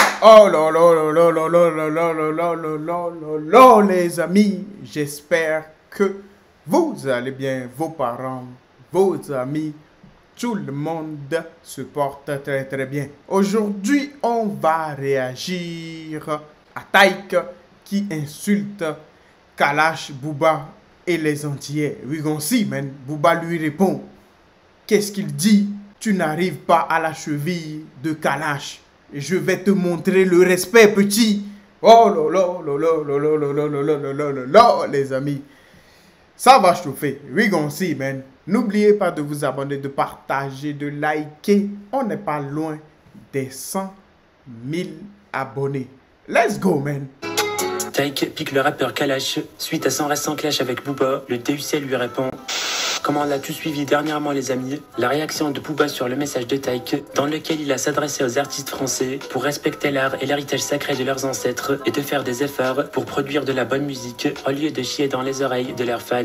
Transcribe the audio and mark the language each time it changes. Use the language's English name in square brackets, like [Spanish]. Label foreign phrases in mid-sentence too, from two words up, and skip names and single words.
[French] Oh là là là là là là là là là là là là là là, les amis, j'espère que vous allez bien, vos parents, vos amis, tout le monde se porte très très bien. Aujourd'hui, on va réagir à Taïk qui insulte Kalash, Booba et les Antillais. [English] We gon see, man. [French] Booba lui répond. Qu'est-ce qu'il dit? Tu n'arrives pas à la cheville de Kalash. Je vais te montrer le respect, petit. Oh là là là là là là là là là là là là là, les amis. Ça va chauffer. [English] We gon see, man. [French] N'oubliez pas de vous abonner, de partager, de liker. On n'est pas loin des 100 000 abonnés. [English] Let's go, man. [French] Taïk pique le rappeur Kalash. Suite à son récent clash avec Booba, le DUC lui répond: comment l'as-tu suivi dernièrement, les amis? La réaction de Booba sur le message de Taïk, dans lequel il a s'adressé aux artistes français pour respecter l'art et l'héritage sacré de leurs ancêtres et de faire des efforts pour produire de la bonne musique au lieu de chier dans les oreilles de leurs fans.